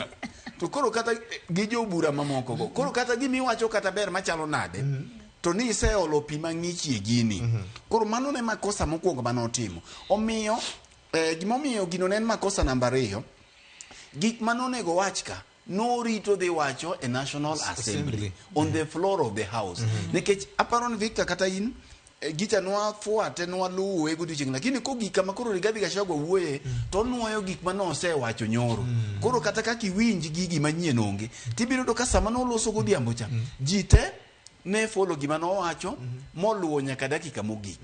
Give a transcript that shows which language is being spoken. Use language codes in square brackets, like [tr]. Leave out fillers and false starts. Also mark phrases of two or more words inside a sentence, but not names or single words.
[luo] To koro kata gi jo bura mamoko go. Koro kata gima iwacho kata ber machalo nade. To ni iseolo pi mang'ich e gini. Koro mano ne makosa mokwongo manotimo. Omiyo gimomiyo gino ne en makosa namba 2. Gik manonego wach ka norito dhi wacho e National Assembly [en] on the floor of the house. [luo] Nikech aparo ni Victor kata in gicha nwa fuate nwa luwe godiochieng' lakini ko gik kama koro Rigathi Gachagua wuoye to nuoyo gik manosewacho nyoro. Koro kata kaka iwinj gigi manyien onge tibiro do ka sama noloso godhiambo cha ji te ne follow gima nowacho moluwo nyaka dakika mogik.